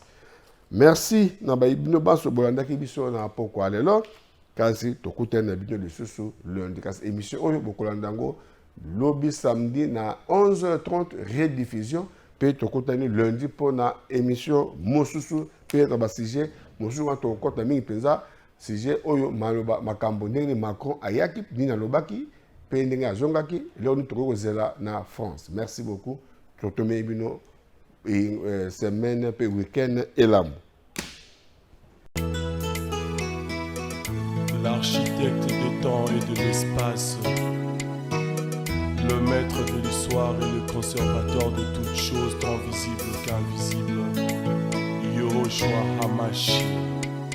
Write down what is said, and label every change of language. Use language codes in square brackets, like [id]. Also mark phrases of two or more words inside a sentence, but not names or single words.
[ln] Merci na ba ibino baso bolanda ki biso na poko lelo kasi tokutana bino de susu lundi kasi émission oyo bokolandango lobby samedi na 11h30 rediffusion pe tokutani lundi pour na émission mosusu pe na ba sujet mosusu wa tokota mingi penza sujet oyo maloba makambo ndenge Macron ayaki ni na lobaki pe ndenge azongaki leo ni tokozela na France. [fr] Merci beaucoup. [ln] Totome bino semaine pe week-end elamu. [fr] L'architecte des temps et de l'espace, le maître de l'histoire et le conservateur de toutes choses tant visibles qu'invisibles, Yahushua Hamashiach.